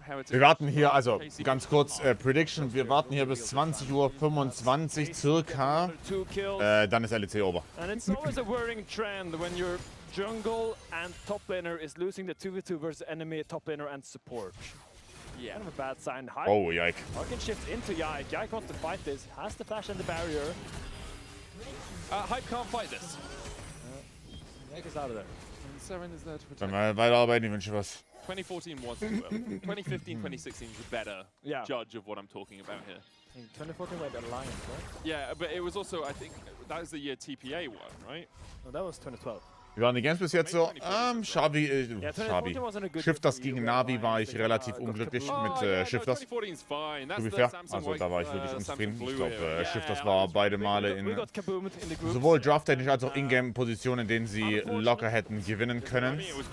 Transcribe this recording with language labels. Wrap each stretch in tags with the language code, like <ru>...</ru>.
<de>wir warten hier, also ganz kurz, Prediction, wir warten hier bis 20:25 Uhr circa, dann ist LEC over.</de> <en>And it's always a worrying trend when your jungle and top laner is losing the 2v2 versus enemy top laner and support. Yeah. Kind of a bad sign. Hype, oh, Yike. Harkin shifts into Yike. Yike wants to fight this, has the flash and the barrier. Hype can't fight this. Yike is out of there. And Seren is there to protect.</en> <de>Dann mal weiterarbeiten, ich wünsche was.</de> <en>2014 was too early. 2015, 2016 is a better judge of what I'm talking about here. In 2014 we had Alliance, right? Yeah, but it was also, I think, that was the year TPA won, right? No, that was 2012.</en> <de>Wie waren die Games bis jetzt so? Shavi. Shifters gegen Navi war ich relativ unglücklich mit Shifters.</de> <en>To be fair.</en> <de>Also da war ich wirklich unzufrieden. Ich glaube, Shifters war beide Male in sowohl drafttechnisch als auch Ingame-Positionen, in denen sie locker hätten gewinnen können.</de>